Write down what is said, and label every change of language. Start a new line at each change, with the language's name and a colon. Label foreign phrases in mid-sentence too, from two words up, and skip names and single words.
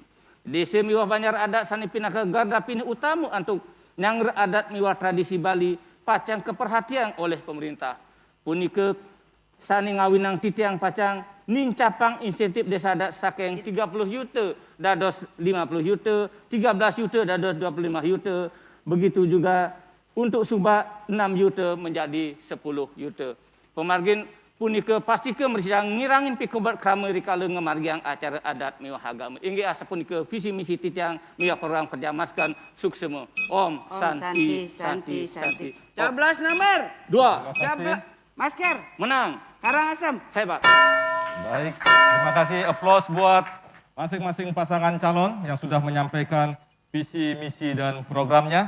Balinese: Desa miwah Banjar adat sane pinaka garda pini utama untuk nyangger adat miwah tradisi Bali pacang
Indonesian: keperhatian oleh pemerintah.
Balinese: Punika sane ngawinang titiang pacang nincapang insentif desa adat saking 30 yuta dados 50 yuta, 13 yuta dados 25 yuta.
Indonesian: Begitu juga untuk Subak 6 yuta menjadi 10 yuta.
Balinese: Pemargin punika pastike mersidang ngirangin pikobat krama rikala ngemargiang acara adat miwah agama. Inggih asa punika visi misi titiang miwah program kerja maskan suksema.
Sanskrit: Om Santi Santi Santi.
Indonesian: Coblos nomor 2. Coblos masker. Menang. Karangasem Hebat. Baik, terima kasih. Aplaus buat masing-masing pasangan calon yang sudah menyampaikan visi, misi, dan programnya.